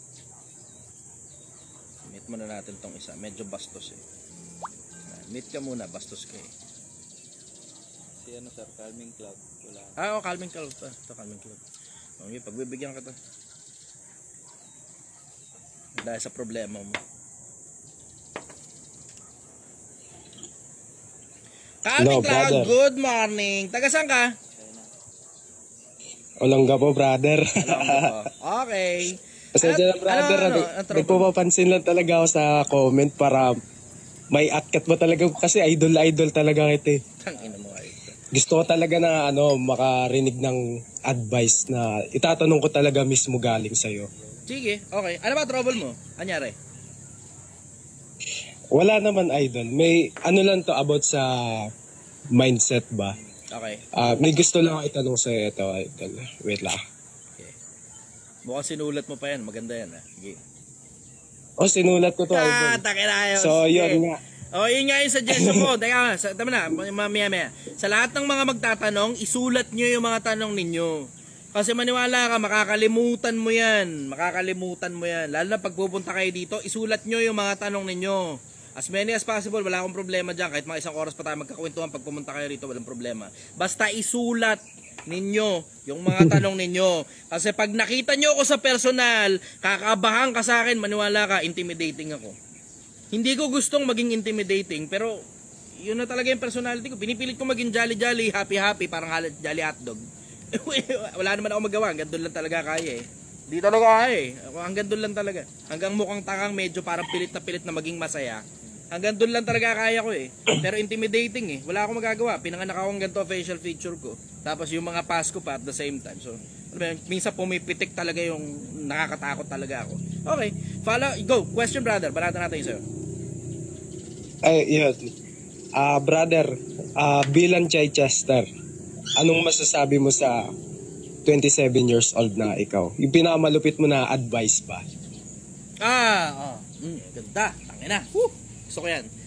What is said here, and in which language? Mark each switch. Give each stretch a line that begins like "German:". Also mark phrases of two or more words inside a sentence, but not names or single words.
Filipino: Meet muna natin tong isa. Medyo bastos eh. Meet ka muna, bastos ka eh. Si sir, Calming Cloud. Wala. Calming Cloud pa. Ito, Calming Cloud. Okay, pagbibigyan ka to. Dahil sa problema mo.
English: Calming Cloud, good morning.
Filipino: Taga saan ka? Olongga po, brother. Okay. Pasensya na, brother. Nagpapapansin lang talaga ako sa comment para may akyat mo talaga. Kasi idol talaga kita eh. Tangina mo ay. Gusto ko talaga na makarinig ng advice na itatanong ko talaga mismo galing sa'yo. Sige, okay. Ano ba trouble mo? Anyari? Wala naman, idol. May lang to about sa mindset ba? Okay. May gusto lang ako itanong sa'yo ito, idol. Wait lang. Okay. Mukhang sinulat mo pa yan. Maganda yan. Sige. Sinulat ko to, idol. Takinayos. So, yun nga. Yun nga yung suggestion ko. Tama na, maya. Sa lahat ng mga magtatanong, isulat nyo yung mga tanong ninyo. Kasi maniwala ka, makakalimutan mo yan. Makakalimutan mo yan. Lalo na pag pupunta kayo dito, isulat nyo yung mga tanong ninyo.
English: As many as possible,
Filipino: wala akong problema dyan. Kahit mga isang oras pa tayo magkakwentuhan pag pumunta kayo rito, walang problema. Basta isulat ninyo yung mga tanong ninyo. Kasi pag nakita nyo ako sa personal, kakabahan ka sa akin, maniwala ka, intimidating ako. Hindi ko gustong maging intimidating, pero yun na talaga yung personality ko. Pinipilit ko maging
English: jolly-jolly, happy-happy,
Filipino: parang jolly hotdog. Wala naman ako magawa, hanggang doon lang talaga kaya eh. Di talaga kaya eh. Hanggang doon lang talaga. Hanggang mukhang tangang medyo parang pilit na maging masaya. Hanggang doon lang talaga kaya ko eh. Pero intimidating eh. Wala akong magagawa. Pinanganak akong ganito
English: facial feature
Filipino: ko. Tapos yung mga pass ko pa
English: at the same time.
Filipino: So, minsan pumipitik talaga yung nakakatakot talaga ako.
English: Okay. Follow. Go. Question brother.
Filipino: Balatan natin sa'yo. Ay, yun. Brother, bilang Chichester, anong masasabi mo sa 27
English: years old
Filipino: na ikaw? Yung pinakamalupit mo na advice ba? Ganda. Tangina. Gusto ko yan.